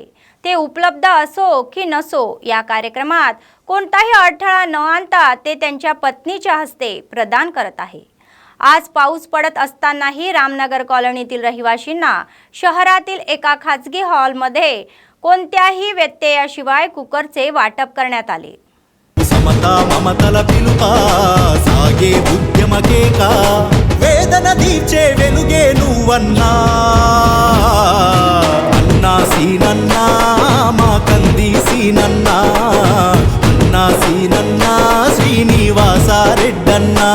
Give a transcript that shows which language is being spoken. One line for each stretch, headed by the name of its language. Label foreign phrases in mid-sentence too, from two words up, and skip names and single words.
Marathi: ते उपलब्ध असो की नसो, या कार्यक्रमात कोणताही अडथळा न आणता ते त्यांच्या पत्नीच्या हस्ते प्रदान करत आहे. आज पाऊस पडत असतानाही रामनगर कॉलनीतील रहिवाशींना शहरातील एका खाजगी हॉलमध्ये कोणत्याही व्यत्ययाशिवाय कुकरचे वाटप करण्यात आले.
Telugu: సమతా మమతల పిలుపా సాగే ఉద్యమకేకా వేదన దీచే వెలుగే నువ్వన్నా అన్నా సీనన్నా మా కంది సీనన్నా అన్నా సీనన్నా శ్రీనివాస రెడ్డన్నా